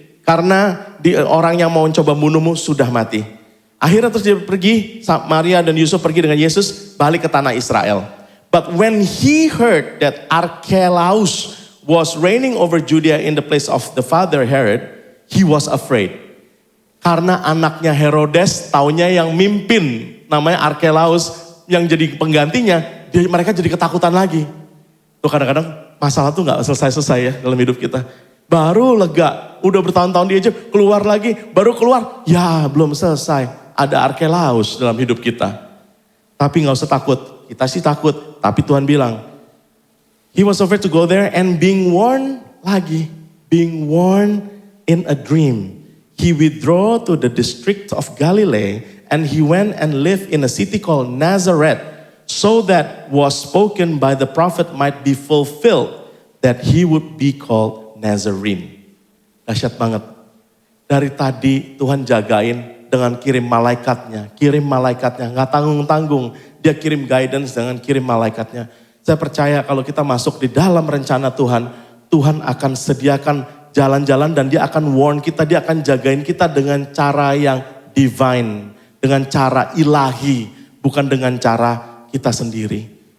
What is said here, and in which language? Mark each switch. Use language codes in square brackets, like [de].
[id] Karena orang yang mau coba bunuhmu sudah mati. Akhirnya terus dia pergi, Maria dan Yusuf pergi dengan Yesus balik ke tanah Israel. [en] But when he heard that Archelaus was reigning over Judea in the place of the father Herod, he was afraid. [id] Karena anaknya Herodes taunya yang mimpin, namanya Archelaus, yang jadi penggantinya, mereka jadi ketakutan lagi. Tuh kadang-kadang masalah tuh gak selesai-selesai ya dalam hidup kita. Baru lega, udah bertahun-tahun dia aja keluar lagi, baru keluar, ya belum selesai. Ada Archelaus dalam hidup kita. Tapi gak usah takut, kita sih takut. Tapi Tuhan bilang, [en] he was afraid to go there and being warned lagi. Being warned in a dream. he withdrew to the district of Galilee, and he went and lived in a city called Nazareth, so that was spoken by the prophet might be fulfilled, that he would be called Nazarene. [id] Dahsyat banget. Dari tadi Tuhan jagain dengan kirim malaikatnya, nggak tanggung-tanggung. Dia kirim guidance dengan kirim malaikatnya. Saya percaya kalau kita masuk di dalam rencana Tuhan, Tuhan akan sediakan jalan-jalan dan dia akan warn kita, dia akan jagain kita dengan cara yang divine, dengan cara ilahi, bukan dengan cara kita sendiri.